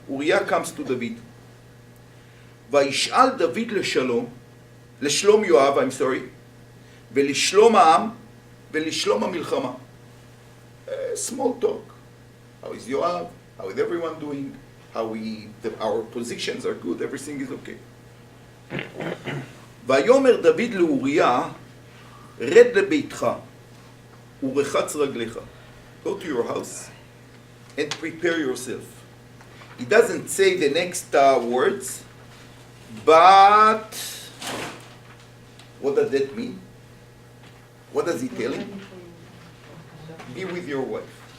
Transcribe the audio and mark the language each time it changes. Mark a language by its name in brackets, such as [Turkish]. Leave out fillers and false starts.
[English] Uriah comes to David. Vayishal David לשלום Yoav, I'm sorry, [Hebrew] ולשלום העם ולשלום המלחמה. [English] Small talk. How is Yoav? How is everyone doing? Our positions are good, everything is okay. [Hebrew] ויאמר דוד לאוריה, רד לביתך ורחץ רגליך. [English] Go to your house and prepare yourself. He doesn't say the next words, but what does that mean? What does he tell him? Be with your wife.